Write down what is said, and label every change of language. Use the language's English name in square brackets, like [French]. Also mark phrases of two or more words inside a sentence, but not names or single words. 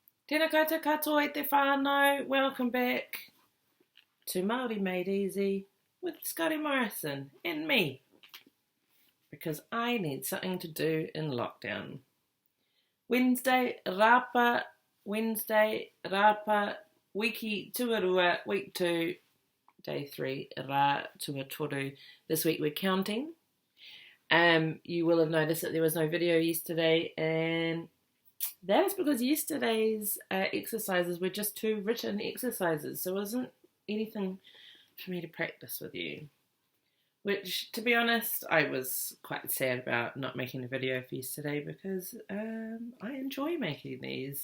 [Māori] Tēnā koutou katoa e te whānau. [English] Welcome back to Māori Made Easy with Scotty Morrison and me, because I need something to do in lockdown. Wednesday, [Māori] Rāapa, wiki tuarua, [English] week 2, day 3, [Māori] rā tuatoru. [English] This week we're counting. You will have noticed that there was no video yesterday, and that is because yesterday's exercises were just 2 written exercises, so it wasn't anything for me to practice with you. Which, to be honest, I was quite sad about not making a video for yesterday, because I enjoy making these.